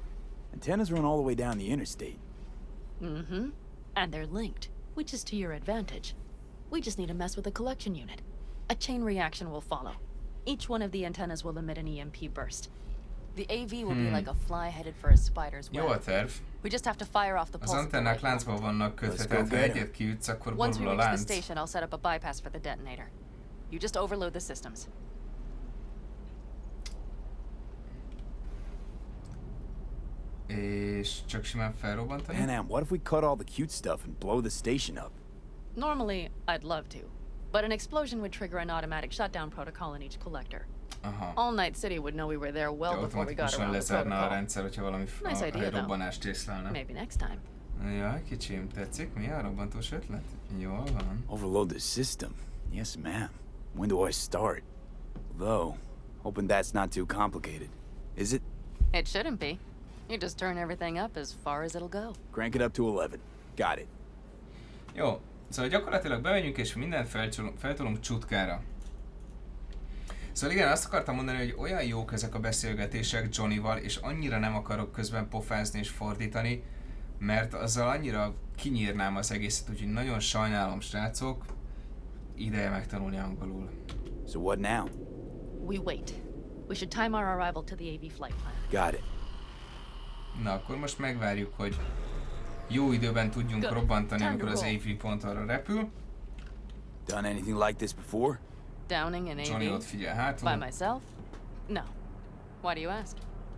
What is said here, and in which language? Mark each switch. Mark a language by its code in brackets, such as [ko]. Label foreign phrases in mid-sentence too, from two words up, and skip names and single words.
[en] Antennas run all the way down the interstate. Mm-hmm. And they're linked, which is to your advantage. We just need to mess with the collection unit. A chain reaction will follow. Each one of the antennas will emit an EMP burst. The AV will be like a fly headed for a spider's [hu] Jó a [en] web. [hu] terv. [en] We just have to fire off the [hu] Az [en] pulse. at the [hu] antennák [en] right moment. [hu] láncba vannak kötve, [en] Let's go [hu] tehát ha [en] get 'em. [hu] egyet kiütsz, akkor [en] Once we [hu] borul a [en] reach the [hu] lánc. [en] station, I'll set up a bypass for the detonator. You just overload the systems. [hu] És csak simán felrobbantani? [en] Panam, what if we cut all the cute stuff and blow the station up? Normally, I'd love to. But an explosion would trigger an automatic shutdown protocol in each collector. Aha. All Night City would know we were there well before we got [hu] Automatikusan [en] around the [hu] lezárna a [en] protocol. [hu] rendszer, hogyha valami [en] Nice idea, [hu] egy [en] though. [hu] robbanást észlelne. [en] Maybe next time. [hu] Jaj, kicsim, tetszik? Mi a robbantós ötlet? Jól van. [en] Overload the system? Yes, ma'am. When do I start? Though, hoping that's not too complicated. Is it? It shouldn't be. You just turn everything up as far as it'll go. Crank it up to 11. Got it. [hu] Jó, szóval gyakorlatilag bemegyünk és mindent feltolunk csutkára. Szóval igen, azt akartam mondani, hogy olyan jók ezek a beszélgetések Johnnyval, és annyira nem akarok közben pofázni és fordítani, mert azzal annyira kinyírnám az egészet, úgyhogy nagyon sajnálom, srácok, ideje megtanulni angolul. [en] So what now? We wait. We should time our arrival to the AV flight plan. Got it. [hu] Na, akkor most megvárjuk, hogy jó időben tudjunk [en] Good. [hu] robbantani, [en] Time [hu] amikor [en] to [hu] az [en] roll. [hu] AV pont arra repül. [en] Done anything like this before? Downing an [hu] Johnny ott [en] AV? [hu] figyel [en] By [hu] hátul. [en] myself? No. Why do you ask?